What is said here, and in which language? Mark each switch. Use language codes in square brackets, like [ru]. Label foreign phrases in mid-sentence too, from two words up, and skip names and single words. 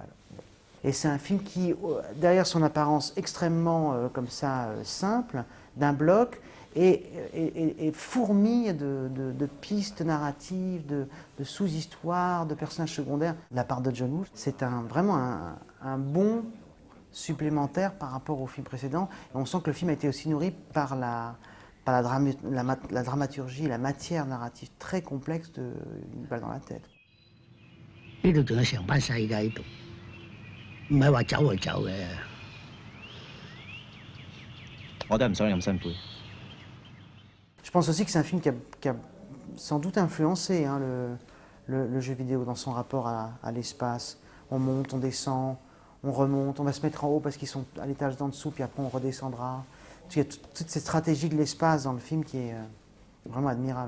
[fr] Et c'est un film qui, derrière son apparence extrêmement comme ça, simple, d'un bloc, et fourmille de pistes narratives, de sous-histoires, de personnages secondaires de la part de John Woo. C'est vraiment un bon supplémentaire par rapport au film précédent. Et on sent que le film a été aussi nourri par la dramaturgie, la matière narrative très complexe de Une balle dans la tête. [yue] 呢度仲有成班細㗎喺度，唔係話走就走嘅。我都係唔想你咁辛苦。 [fr] Je pense aussi que c'est un film qui a sans doute influencé hein, le jeu vidéo dans son rapport à l'espace. On monte, on descend, on remonte, on va se mettre en haut parce qu'ils sont à l'étage d'en dessous, puis après on redescendra. Il y a toute cette stratégie de l'espace dans le film qui est vraiment admirable.